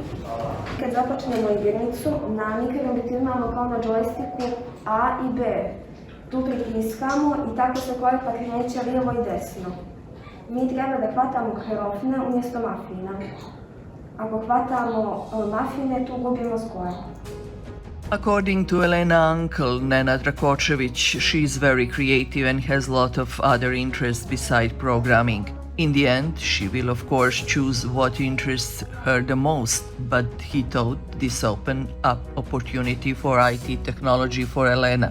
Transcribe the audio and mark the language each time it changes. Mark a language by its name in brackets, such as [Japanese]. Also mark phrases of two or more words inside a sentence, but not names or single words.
[Serbian] Kad započnemo igricu, na mikrobitu imamo kao na džojstiku A i B. Tu pritiskamo i tako se korpak kreće lijevo i desno. Mi treba da hvatamo krofne umjesto mafina. Ako hvatamo mafine, tu gubimo skor. [English] According to Elena's uncle, Nenad Rakočević, she is very creative and has a lot of other interests beside programming. In the end, she will of course choose what interests her the most, but he thought this opened up opportunity for IT technology for Elena.